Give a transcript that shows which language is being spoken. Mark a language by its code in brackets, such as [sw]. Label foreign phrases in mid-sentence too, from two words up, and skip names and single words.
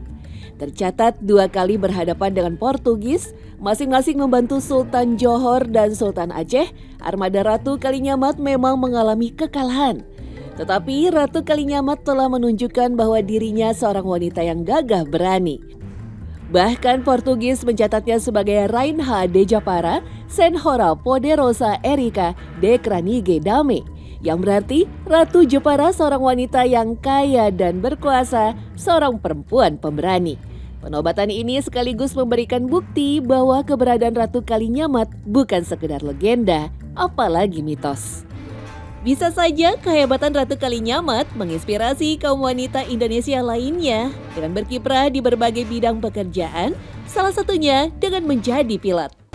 [id] Tercatat 2 kali berhadapan dengan Portugis, masing-masing membantu Sultan Johor dan Sultan Aceh, armada Ratu Kalinyamat memang mengalami kekalahan. Tetapi Ratu Kalinyamat telah menunjukkan bahwa dirinya seorang wanita yang gagah berani. Bahkan Portugis mencatatnya sebagai [pt] Rainha de Japara Senhora Poderosa Erika de Kranige Dame, [id] yang berarti Ratu Jepara seorang wanita yang kaya dan berkuasa, seorang perempuan pemberani. Penobatan ini sekaligus memberikan bukti bahwa keberadaan Ratu Kalinyamat bukan sekedar legenda, apalagi mitos. Bisa saja kehebatan Ratu Kalinyamat menginspirasi kaum wanita Indonesia lainnya dengan berkiprah di berbagai bidang pekerjaan, salah satunya dengan menjadi pilot.